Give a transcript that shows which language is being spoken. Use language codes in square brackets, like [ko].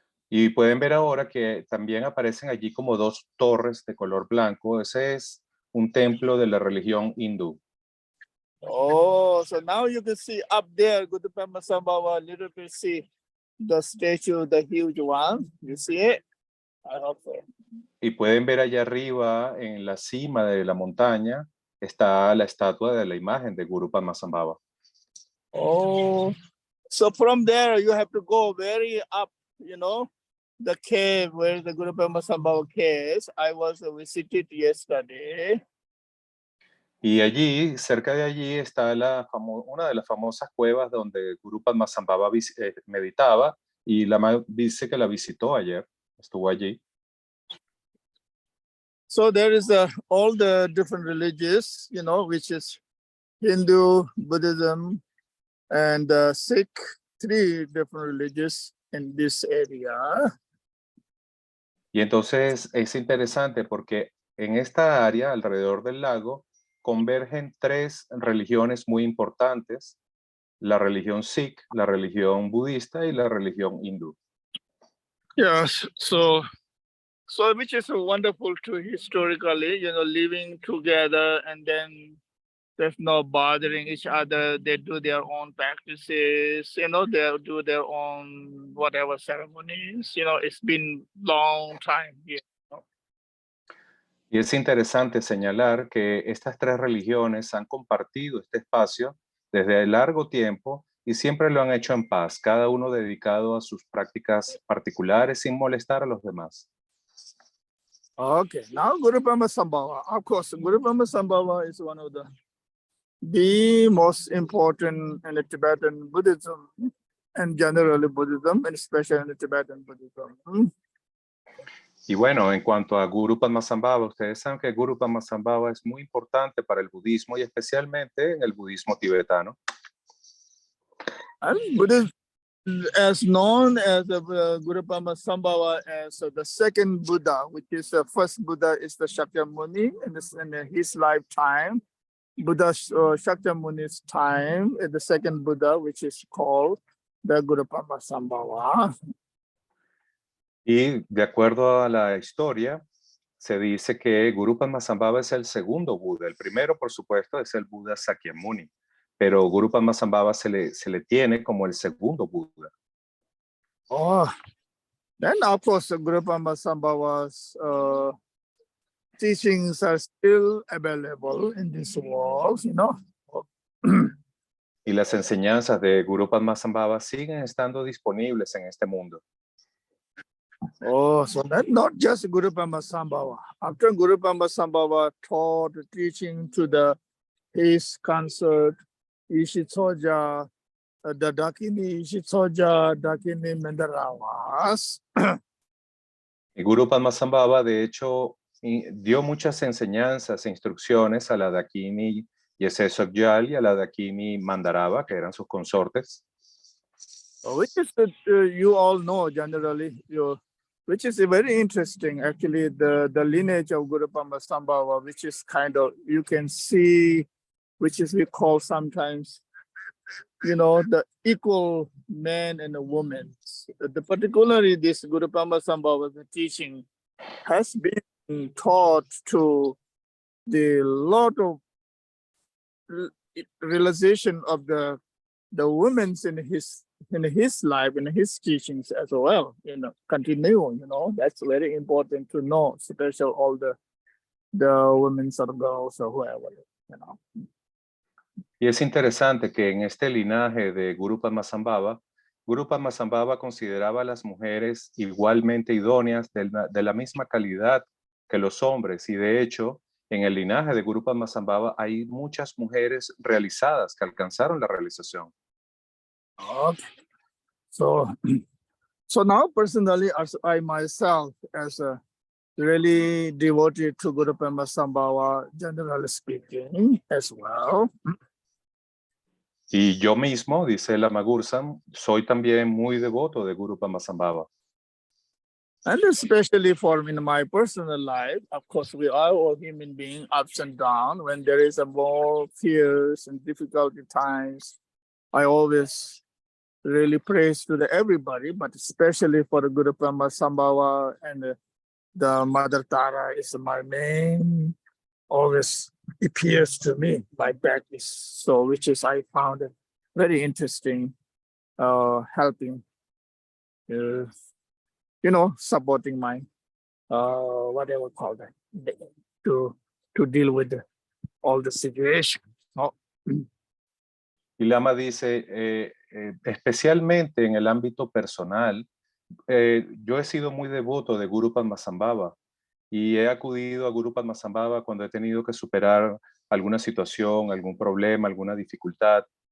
[es] Y pueden ver ahora que también aparecen allí como dos torres de color blanco. Ese es un templo de la religión hindú. [en] Oh, so now you can see up there, Guru Pema Sambhava, a little bit see the statue, the huge one. You see it? I hope so. [es] Y pueden ver allá arriba, en la cima de la montaña, está la estatua de la imagen de Guru Padmasambhava. [en] Oh, so from there you have to go very up, the cave where the Guru Pema Sambhava cave is. I was visited yesterday. [es] Y allí, cerca de allí, está una de las famosas cuevas donde Guru Padmasambhava meditaba, y Lama dice que la visitó ayer, estuvo allí. [en] So there is all the different religions, which is Hindu, Buddhism, and Sikh, three different religions in this area. [es] Y entonces es interesante porque en esta área, alrededor del lago, convergen tres religiones muy importantes: la religión Sikh, la religión budista y la religión hindú. [en] Yes, so which is wonderful too historically, living together, and then there's no bothering each other. They do their own practices, they do their own whatever ceremonies. It's been long time here. [es] Y es interesante señalar que estas tres religiones han compartido este espacio desde largo tiempo y siempre lo han hecho en paz, cada uno dedicado a sus prácticas particulares sin molestar a los demás. [en] Okay, now Guru Pema Sambhava. Of course, Guru Pema Sambhava is one of the most important in the Tibetan Buddhism, and generally Buddhism, and especially in the Tibetan Buddhism. [es] Y bueno, en cuanto a Guru Padmasambhava, ustedes saben que Guru Padmasambhava es muy importante para el budismo y especialmente en el budismo tibetano. [en] And Buddhism is known as the Guru Padmasambhava as the second Buddha, which is the first Buddha is the Shakyamuni in his lifetime. Buddha Shakyamuni's time is the second Buddha, which is called the Guru Padmasambhava. [es] Y de acuerdo a la historia, se dice que Guru Padmasambhava es el segundo Buda. El primero, por supuesto, es el Buda Sakyamuni, pero Guru Padmasambhava se le tiene como el segundo Buda. [en] Oh, then of course the Guru Padmasambhava's teachings are still available in this world, [es] Y las enseñanzas de Guru Padmasambhava siguen estando disponibles en este mundo. [en] Oh, so that not just Guru Padmasambhava. After Guru Padmasambhava taught teaching to his consort, Ishitsoja, the Dakini Ishitsoja, Dakini Mandarawas. [es] Y Guru Padmasambhava, de hecho, dio muchas enseñanzas e instrucciones a la Dakini Yese Sogyal y a la Dakini Mandarava, que eran sus consortes. [en] Which is you all know generally, which is very interesting actually, the lineage of Guru Padmasambhava, which is kind of, you can see, which is we call sometimes, the equal man and a woman. Particularly this Guru Padmasambhava, the teaching has been taught to the lot of realization of the women's in his life, in his teachings as well, continue, that's very important to know, especially all the women or girls or whoever, [es] Y es interesante que en este linaje de Guru Padmasambhava consideraba a las mujeres igualmente idóneas de la misma calidad que los hombres. Y de hecho, en el linaje de Guru Padmasambhava hay muchas mujeres realizadas que alcanzaron la realización. [en] Okay. So now personally, as I myself, as a really devoted to Guru Padmasambhava, generally speaking, as well. [es] Y yo mismo, dice Lama Gursam, soy también muy devoto de Guru Padmasambhava. [en] And especially for in my personal life, of course, we are all human beings, ups and downs. When there is a more fears and difficulty times, I always really praise to everybody, but especially for the Guru Padmasambhava and the Mother Tara is my main, always appears to me, my practice. So, which is I found it very interesting, helping, supporting my, whatever call that, to deal with all the situation. Oh. [es] Y Lama dice, especialmente en el ámbito personal, yo he sido muy devoto de Guru Padmasambhava y he acudido a Guru Padmasambhava cuando he tenido que superar alguna situación, algún problema, alguna dificultad.